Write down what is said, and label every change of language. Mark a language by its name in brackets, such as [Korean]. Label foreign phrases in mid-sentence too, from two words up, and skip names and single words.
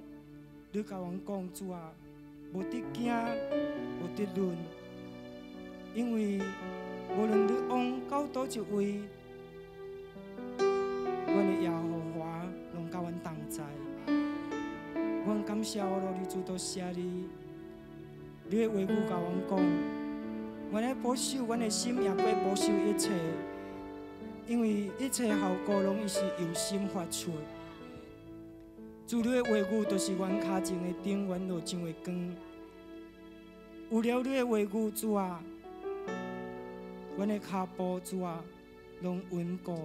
[Min Nan Chinese] 你甲阮讲，主啊，无得惊，无得论，因为无论你往到倒一位，阮的耶和华拢甲阮同在。阮感谢罗你主，多谢你，你的话语甲阮讲，阮来保守阮的心，也过保守一切，因为一切效果拢是由心发出。主你的话语，就是阮脚前的灯，阮路上的光。有了你的话语，主啊，阮的脚步，主啊，拢稳固。